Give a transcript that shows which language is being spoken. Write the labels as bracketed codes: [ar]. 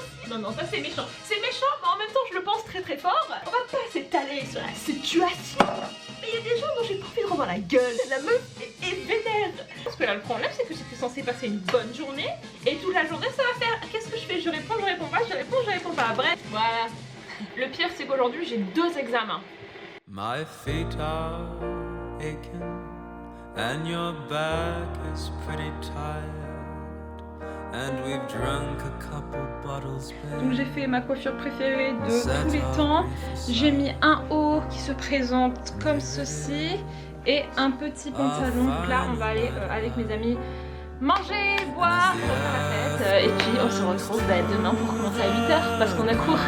[fr] Non non ça c'est méchant, mais en même temps je le pense très très fort. On va pas s'étaler sur la situation. Mais il y a des gens dont j'ai pas envie de revoir la gueule. La meuf est vénère. Parce que là le problème c'est que j'étais censée passer une bonne journée et toute la journée ça va faire. Qu'est-ce que je fais? Je réponds pas, je réponds pas. Bref, voilà. Le pire c'est qu'aujourd'hui j'ai 2 examens. [en] My feet are aching and your back is pretty tired and we've drunk a couple bottles. [fr] Donc j'ai fait ma coiffure préférée de tous les temps. J'ai mis un haut qui se présente comme ceci et un petit pantalon. Donc là on va aller avec mes amis manger, boire, faire la fête et puis on se retrouve demain pour commencer à 8h parce qu'on a cours.